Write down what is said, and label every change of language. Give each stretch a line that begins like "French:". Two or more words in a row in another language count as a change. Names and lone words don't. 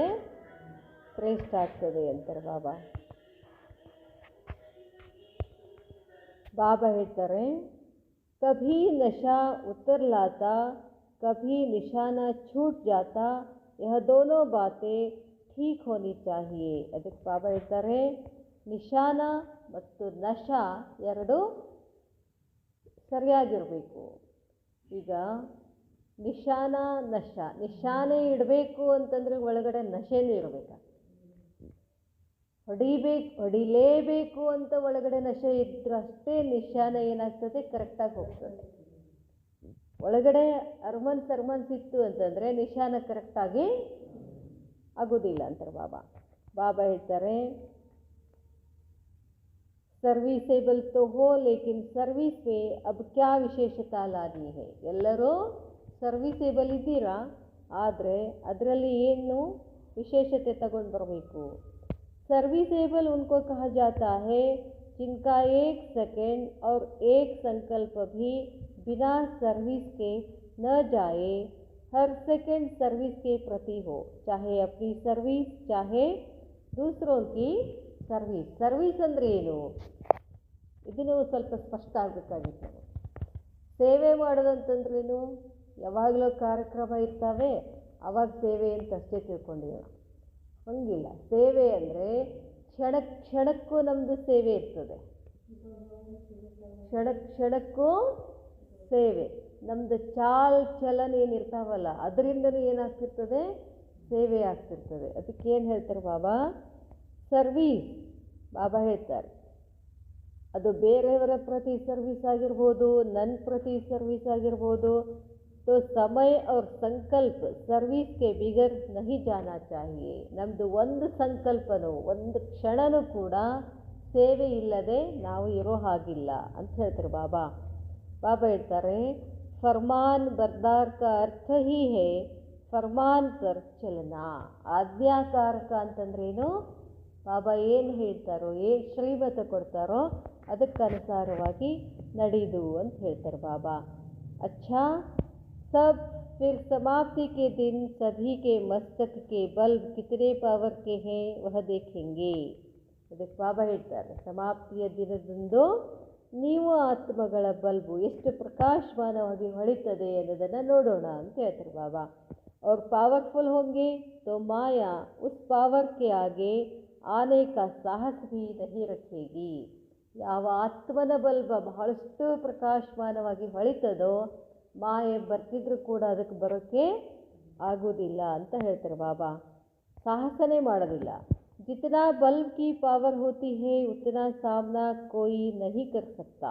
Kannada: ಶ್ರೇಷ್ಠ ಆಗ್ತದೆ ಅಂತಾರೆ ಬಾಬಾ. ಬಾಬಾ ಹೇಳ್ತಾರೆ,
Hindi: कभी नशा उतर लाता कभी निशाना छूट जाता, यह दोनों बातें ठीक होनी चाहिए.
Kannada: ಅದಕ್ಕೆ ಬಾಬಾ ಹೇಳ್ತಾರೆ, ನಿಶಾನ ಮತ್ತು ನಶಾ ಎರಡು ಸರಿಯಾಗಿರಬೇಕು. ಈಗ ನಿಶಾನ ನಿಶಾನೆ ಇಡಬೇಕು ಅಂತಂದರೆ ಒಳಗಡೆ ನಶೆನೂ ಇರಬೇಕು. ಹೊಡಿಲೇಬೇಕು ಅಂತ ಒಳಗಡೆ ನಶೆ ಇದ್ರಷ್ಟೇ ನಿಶಾನ ಏನಾಗ್ತದೆ? ಕರೆಕ್ಟಾಗಿ ಹೋಗ್ತದೆ. ಒಳಗಡೆ ಅರ್ಮನ್ಸ್ ಇತ್ತು ಅಂತಂದರೆ ನಿಶಾನ ಕರೆಕ್ಟಾಗಿ ಆಗೋದಿಲ್ಲ ಅಂತಾರೆ ಬಾಬಾ. ಬಾಬಾ ಹೇಳ್ತಾರೆ, ಸರ್ವಿಸೇಬಲ್
Hindi: तो हो लेकिन सर्विस में अब क्या विशेषता लानी है.
Kannada: ಎಲ್ಲರೂ ಸರ್ವಿಸೇಬಲ್ ಇದ್ದೀರಾ, ಆದರೆ ಅದರಲ್ಲಿ ಏನು ವಿಶೇಷತೆ ತಗೊಂಡು ಬರಬೇಕು.
Hindi: सर्विसेबल उनको कहा जाता है जिनका 1 सेकेंड और 1 संकल्प भी बिना सर्विस के न जाए, हर सेकेंड सर्विस के प्रति हो, चाहे अपनी सर्विस चाहे दूसरों की सर्विस.
Kannada: सर्विस ಅಂದರೆ ಏನು? ಇದನ್ನು ಸ್ವಲ್ಪ ಸ್ಪಷ್ಟ ಆಗಬೇಕಾಗಿತ್ತು. ಸೇವೆ ಮಾಡೋದಂತಂದ್ರೇನು? ಯಾವಾಗಲೂ ಕಾರ್ಯಕ್ರಮ ಇರ್ತವೆ, ಅವಾಗ ಸೇವೆ ಅಂತ ಅಷ್ಟೇ ತಿಳ್ಕೊಂಡಿರೋಣ. ಹಂಗಿಲ್ಲ. ಸೇವೆ ಅಂದರೆ ಕ್ಷಣಕ್ಕೂ ನಮ್ಮದು ಸೇವೆ ಇರ್ತದೆ. ಕ್ಷಣಕ್ಕೂ ಸೇವೆ. ನಮ್ಮದು ಚಲನ ಏನಿರ್ತಾವಲ್ಲ ಅದರಿಂದಲೂ ಏನಾಗ್ತಿರ್ತದೆ? ಸೇವೆ ಆಗ್ತಿರ್ತದೆ. ಅದಕ್ಕೇನು ಹೇಳ್ತಾರೆ ಬಾಬಾ? ಸರ್ವೀಸ್. ಬಾಬಾ ಹೇಳ್ತಾರೆ, ಅದು ಬೇರೆಯವರ ಪ್ರತಿ ಸರ್ವಿಸ್ ಆಗಿರ್ಬೋದು, ನನ್ನ ಪ್ರತಿ ಸರ್ವಿಸ್ ಆಗಿರ್ಬೋದು.
Hindi: तो समय और संकल्प सर्विस के बिगर नहीं जाना चाहिए.
Kannada: ನಮ್ಮದು ಒಂದು ಸಂಕಲ್ಪನೂ ಒಂದು ಕ್ಷಣನೂ ಕೂಡ ಸೇವೆ ಇಲ್ಲದೆ ನಾವು ಇರೋ ಹಾಗಿಲ್ಲ ಅಂತ ಹೇಳ್ತಾರೆ ಬಾಬಾ. ಬಾಬಾ ಹೇಳ್ತಾರೆ,
Hindi: फ़रमान बरदार का अर्थ ही है फ़रमान पर चलना.
Kannada: ಆಜ್ಞಾಕಾರಕ ಅಂತಂದ್ರೇನು? ಬಾಬಾ ಏನು ಹೇಳ್ತಾರೋ, ಏನು ಶ್ರೀಮತ ಕೊಡ್ತಾರೋ ಅದಕ್ಕನುಸಾರವಾಗಿ ನಡೆದು ಅಂತ ಹೇಳ್ತಾರೆ ಬಾಬಾ.
Hindi: अच्छा सब फिर समाप्ति के दिन सभी के मस्तक के बल्ब कितने पावर के हैं वह देखेंगे.
Kannada: ಅದಕ್ಕೆ ಬಾಬಾ ಹೇಳ್ತಾರೆ, ಸಮಾಪ್ತಿಯ ದಿನದಂದು ನೀವು ಆತ್ಮಗಳ ಬಲ್ಬು ಎಷ್ಟು ಪ್ರಕಾಶಮಾನವಾಗಿ ಹೊಳಿತದೆ ಅನ್ನೋದನ್ನು ನೋಡೋಣ ಅಂತ ಹೇಳ್ತಾರೆ ಬಾಬಾ.
Hindi: और पावरफुल होंगे तो माया उस पावर के आगे आने का साहस भी नहीं रखेगी.
Kannada: ಯಾವ ಆತ್ಮನ ಬಲ್ಬ ಬಹಳಷ್ಟು ಪ್ರಕಾಶಮಾನವಾಗಿ ಹೊಳಿತದೋ ಮಾಯೆ ಬರ್ತಿದ್ರು ಕೂಡ ಅದಕ್ಕೆ ಬರೋಕ್ಕೆ ಆಗೋದಿಲ್ಲ ಅಂತ ಹೇಳ್ತಾರೆ ಬಾಬಾ. ಸಾಹಸನೇ ಮಾಡೋದಿಲ್ಲ.
Hindi: जितना बल्ब की पावर होती है उतना सामना कोई नहीं कर सकता.